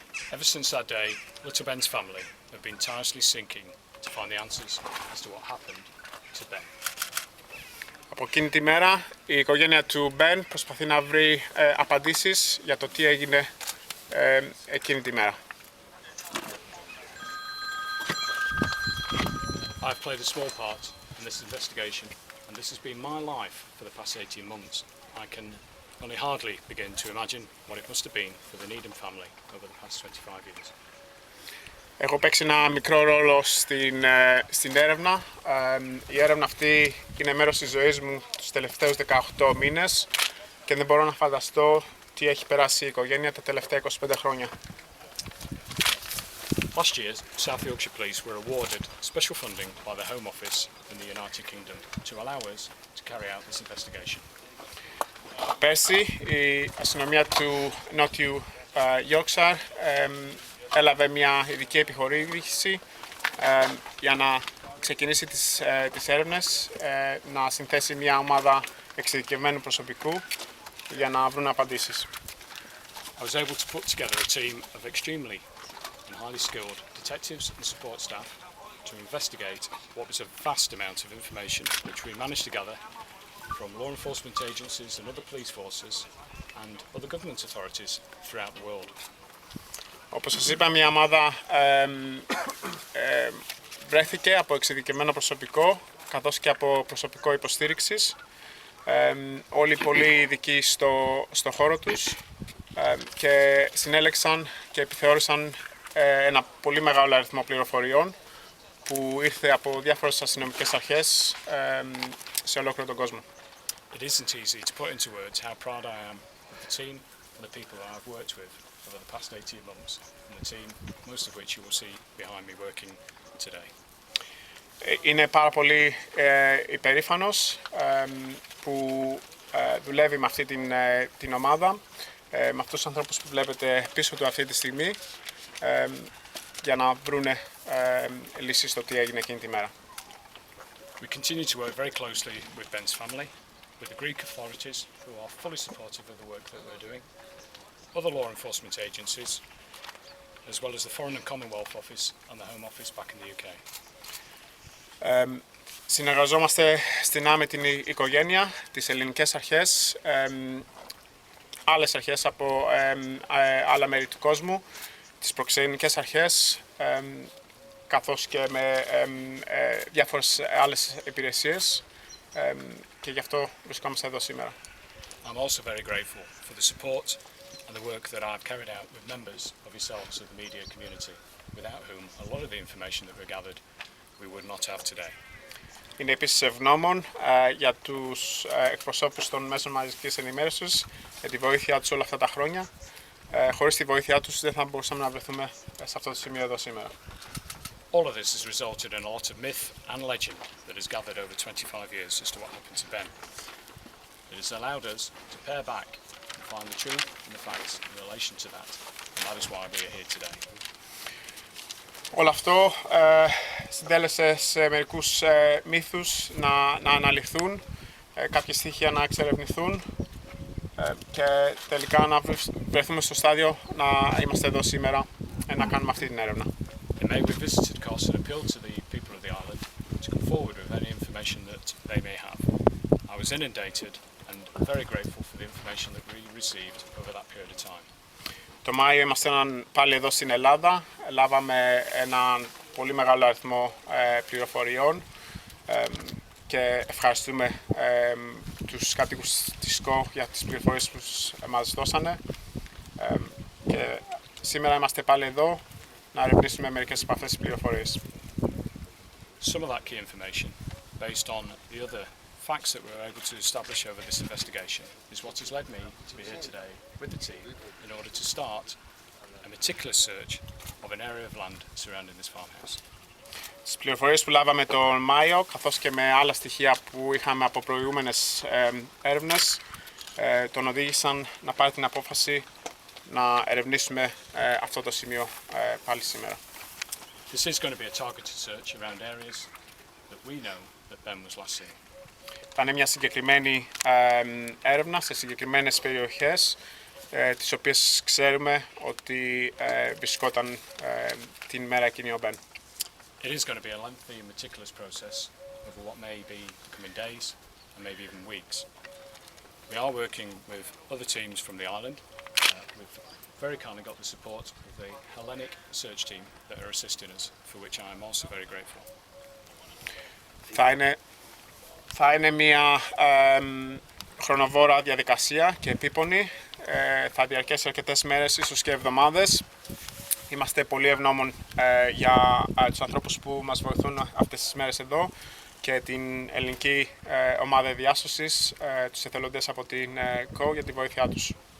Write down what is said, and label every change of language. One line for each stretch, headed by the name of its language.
English: Ever since that day, little Ben's family have been tirelessly seeking to find the answers as to what happened to Ben.
Greek: Από εκείνη τη μέρα η οικογένεια του Ben προσπαθεί να βρει απαντήσεις για το τι έγινε εκείνη τη μέρα.
English: I've played a small part in this investigation, and this has been my life for the past 18 months. I can only hardly begin to imagine what it must have been for the Needham family over the past 25 years.
Greek: Έχω παίξει ένα μικρό ρόλο στην έρευνα. Η έρευνα αυτή είναι μέρος της ζωής μου τους τελευταίους 18 μήνες και δεν μπορώ να φανταστώ τι έχει περάσει η οικογένεια τα τελευταία 25 χρόνια.
English: Last year, South Yorkshire Police were awarded special funding by the Home Office in the United Kingdom to allow us to carry out this investigation.
Greek: Πέρσι η αστυνομία του Νότιου Yorkshire έλαβε μια ειδική επιχορήγηση για να ξεκινήσει τις έρευνες, να συνθέσει μια ομάδα εξειδικευμένου προσωπικού για να βρουν απαντήσεις.
English: I was able to put together a team of extremely and highly skilled detectives and support staff to investigate what was a vast amount of information which we managed to gather from law enforcement agencies and other police forces and other government authorities throughout the world.
Greek: Όπως σας είπα, μια ομάδα βρέθηκε από εξειδικευμένο προσωπικό καθώς και από προσωπικό υποστήριξης, όλοι πολύ ειδικοί στο χώρο τους και συνέλεξαν και επιθεώρησαν ένα πολύ μεγάλο αριθμό πληροφοριών που ήρθε από διάφορες αστυνομικές αρχές σε ολόκληρο τον κόσμο.
English: It isn't easy to put into words how proud I am of the team and the people that I've worked with over the past 18 months, and the team, most of which you will see behind me working today.
Greek: Είναι πάρα πολύ υπερήφανος που δουλεύει με αυτή την ομάδα, με αυτούς τους ανθρώπους που βλέπετε πίσω του αυτή τη στιγμή, για να βρούνε λύσεις στο τι έγινε εκείνη τη μέρα.
English: We continue to work very closely with Ben's family, with the Greek authorities who are fully supportive of the work that we're doing, other law enforcement agencies, as well as the Foreign and Commonwealth Office and the Home Office back in the UK.
Greek: Συνεργαζόμαστε στενά με την οικογένεια, τις ελληνικές αρχές, άλλες αρχές από άλλα μέρη του κόσμου, τις προξενικές αρχές, καθώς και με διάφορες άλλες υπηρεσίες, και γι' αυτό βρισκόμαστε εδώ σήμερα.
English: I'm also very grateful for the support and the work that I've carried out with members of yourselves of the media community, without whom a lot of the information that we gathered we would not have today.
Greek: Είναι επίσης ευγνώμων για τους εκπροσώπους των μέσων μαζικής ενημέρωσης για τη βοήθειά τους όλα αυτά τα χρόνια. Χωρίς τη βοήθειά τους δεν θα μπορούσαμε να βρεθούμε σε αυτό το σημείο εδώ σήμερα.
English: All of this has resulted in a lot of myth and legend that has gathered over 25 years as to what happened to Ben. It has allowed us to pare back and find the truth and the facts in relation to that, and that is why we are here today.
Greek: Όλο αυτό συντέλεσε σε μερικούς μύθους να αναλυθούν, κάποια στοιχεία να εξερευνηθούν και τελικά να βρεθούμε στο στάδιο να είμαστε εδώ σήμερα να κάνουμε αυτή την έρευνα.
English: In May we visited Kos and appealed to the people of the island to come forward with any information that they may have. I was inundated and very grateful for the information that we received over that period of time.
Greek: Το Μάιο ήμασταν πάλι εδώ στην Ελλάδα, λάβαμε έναν πολύ μεγάλο αριθμό πληροφοριών και ευχαριστούμε τους κατοίκους της ΚΟ για τις πληροφορίες που μας δώσανε, και σήμερα είμαστε πάλι εδώ να ερευνήσουμε μερικές από αυτές τις πληροφορίες.
English: Some of that key information, based on the other facts that we were able to establish over this investigation, is what has led me to be here today with the team in order to start a meticulous search of an area of land surrounding this farmhouse.
Greek: Τις πληροφορίες που λάβαμε τον Μάιο, καθώς και με άλλα στοιχεία που είχαμε από προηγούμενες έρευνες, τον οδήγησαν να πάρει την απόφαση να ερευνήσουμε αυτό το σημείο πάλι σήμερα.
English: This is going to be a targeted search around areas that we know that Ben was last seen.
Greek: Θα είναι μια συγκεκριμένη έρευνα σε συγκεκριμένες περιοχές, τις οποίες ξέρουμε ότι βρισκόταν την μέρα εκείνη ο Ben.
English: It is going to be a lengthy and meticulous process over what may be the coming days and maybe even weeks. We are working with other teams from the island. We've very kindly got the support of the Hellenic search team that are assisting us, for which I am also very grateful.
Greek: Θα είναι μια χρονοβόρα διαδικασία και επίπονη. Θα διαρκέσει αρκετές μέρες, ίσως και εβδομάδες. Είμαστε πολύ ευγνώμων για τους ανθρώπους που μας βοηθούν αυτές τις μέρες εδώ και την ελληνική ομάδα διάσωσης, τους εθελοντές από την ΚΟ για τη βοήθειά τους.